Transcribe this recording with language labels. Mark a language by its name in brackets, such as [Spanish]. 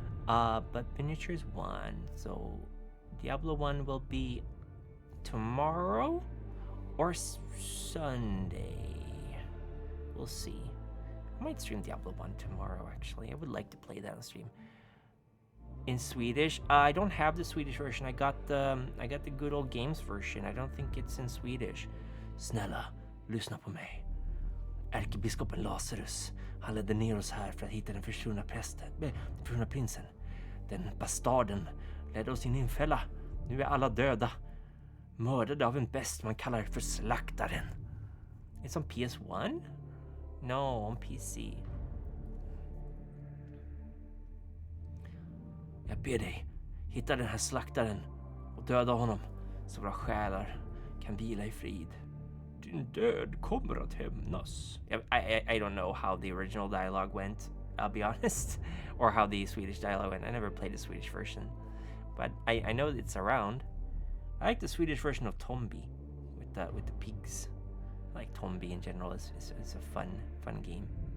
[English] But miniatures won. So Diablo 1 will be tomorrow or Sunday. We'll see. I might stream Diablo 1 tomorrow, actually. I would like to play that on stream. In Swedish, I don't have the Swedish version. I got the good old games version. I don't think it's in Swedish. [Swedish] Snälla, lyssna på mig. Ärkebiskopen Lazarus, han ledde ner oss här för att hitta den försvunna prinsen. Den bastarden ledde oss in i en fälla. Nu är alla döda. Mördade av en best man kallar för slaktaren. [English] It's on PS1? No, on PC. [Swedish] Jag ber dig, hitta den här slaktaren och döda honom så våra själar kan vila i frid. Din död kommer att hämnas. [English] I don't know how the original dialogue went, I'll be honest, or how the Swedish dialogue went. I never played the Swedish version, but I know it's around. I like the Swedish version of Tombi with the pigs. I like Tombi in general. It's a fun game.